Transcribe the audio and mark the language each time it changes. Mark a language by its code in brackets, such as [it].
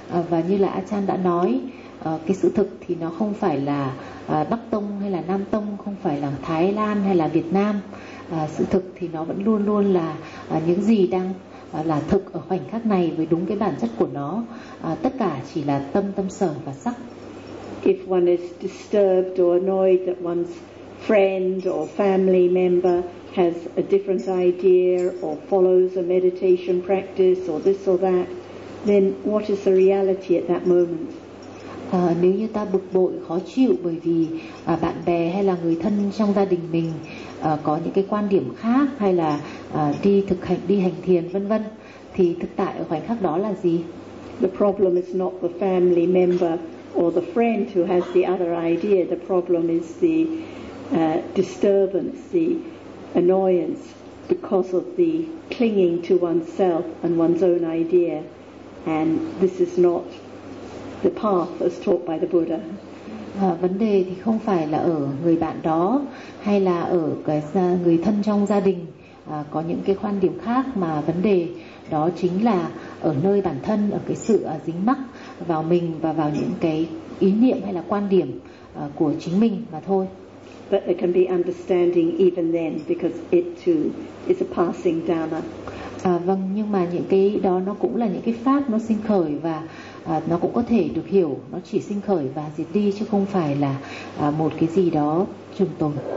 [vi] Và như là Achan đã nói, cái sự thực thì nó không phải là Bắc Tông hay là Nam Tông, không phải là Thái Lan hay là Việt Nam. Sự thực thì nó vẫn luôn luôn là những gì đang là thực ở khoảnh khắc này với đúng cái bản chất của nó. Tất cả chỉ là tâm, tâm sở và sắc. [en] If one is disturbed or annoyed that one's friend or family member has a different idea or follows a meditation practice or this or that, then what is the reality at that moment? [vi] Nếu như ta bực bội, khó chịu bởi vì bạn bè hay là người thân trong gia đình mình có những cái quan điểm khác, hay là đi thực hành, đi hành thiền vân vân, thì thực tại ở khoảnh khắc đó là gì? [en] The problem is not the family member or the friend who has the other idea. The problem is the disturbance, the annoyance because of the clinging to oneself and one's own idea, and this is not the path as taught by the Buddha. [vi] Vấn đề thì không phải là ở người bạn đó hay là ở cái người thân trong gia đình có những cái quan điểm khác, mà vấn đề đó chính là ở nơi bản thân, ở cái sự dính mắc vào mình và vào những cái ý niệm hay là quan điểm của chính mình mà thôi. [en] But there can be understanding even then because it too is a passing dharma. [vi] Vâng, nhưng mà những cái đó nó cũng là những cái pháp, nó sinh khởi và nó cũng có thể được hiểu, nó chỉ sinh khởi và diệt đi chứ không phải là một cái gì đó trường tồn.